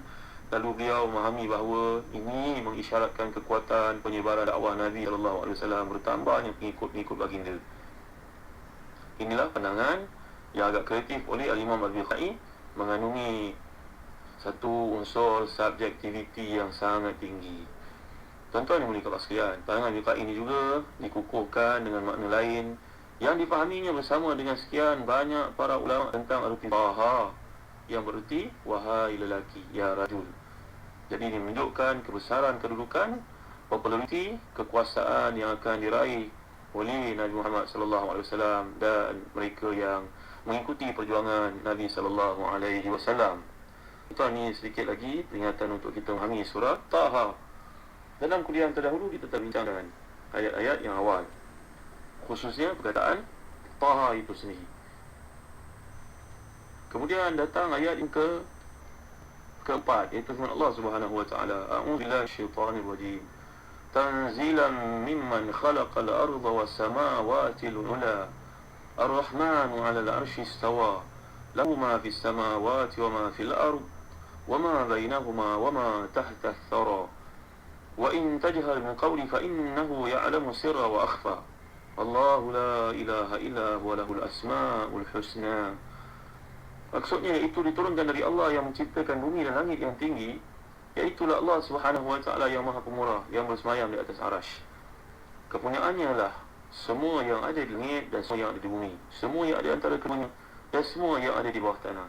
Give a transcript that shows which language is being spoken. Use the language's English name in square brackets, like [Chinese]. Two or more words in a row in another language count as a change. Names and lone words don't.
[Malay] Lalu beliau memahami bahawa ini mengisyaratkan kekuatan penyebaran dakwah Nabi SAW, bertambahnya pengikut-pengikut baginda. Inilah pandangan yang agak kreatif oleh Al-Imam Al-Bukhari, mengandungi satu unsur subjektiviti yang sangat tinggi. Tuan-tuan yang mulia sekalian, pandangan Al-Bukhari ini juga dikukuhkan dengan makna lain yang dipahaminya bersama dengan sekian banyak para ulama tentang arti Taha, yang berarti wahai lelaki, [Arabic] يا رجل. [Malay] Jadi ini menunjukkan kebesaran kedudukan, populariti, kekuasaan yang akan diraih oleh Nabi Muhammad [Arabic] صلى الله عليه وسلم [Malay] dan mereka yang mengikuti perjuangan Nabi [Arabic] صلى الله عليه وسلم. [Malay] Itu ini sedikit lagi peringatan untuk kita memahami surah Taha. Dalam kuliah terdahulu kita telah bincangkan ayat-ayat yang awal, khususnya perkataan Taha itu sendiri. Kemudian datang ayat yang keempat, iaitu firman Allah [Arabic] سبحانه وتعالى, أعوذ بالله من الشيطان الرجيم, تنزيلا ممن خلق الأرض والسماوات العلى الرحمن على العرش استوى له ما في السماوات وما في الأرض وما بينهما وما تحت الثرى وإن تجهر من قول فإنه يعلم السر وأخفى الله لا إله إلا هو له الأسماء الحسنى. [Malay] Maksudnya iaitu diturunkan dari Allah yang menciptakan bumi dan langit yang tinggi, iaitulah Allah [Arabic] سبحانه وتعالى [Malay] yang Maha Pemurah, yang bersemayam di atas arasy. Kepunyaannya lah semua yang ada di langit dan semua yang ada di bumi, semua yang ada antara keduanya dan semua yang ada di bawah tanah.